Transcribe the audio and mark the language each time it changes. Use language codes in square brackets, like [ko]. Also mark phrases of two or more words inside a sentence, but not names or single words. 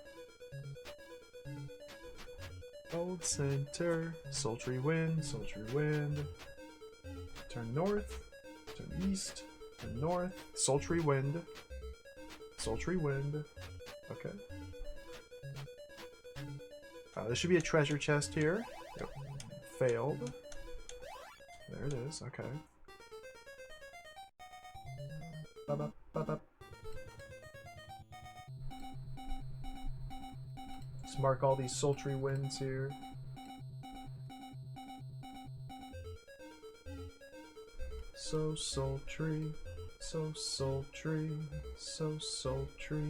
[en] Gold center, sultry wind, turn north, turn east, turn north, sultry wind, okay. There should be a treasure chest here. Yep. Failed. There it is, okay. Ba-ba, ba-ba. Mark all these sultry winds here. So sultry, so sultry, so sultry.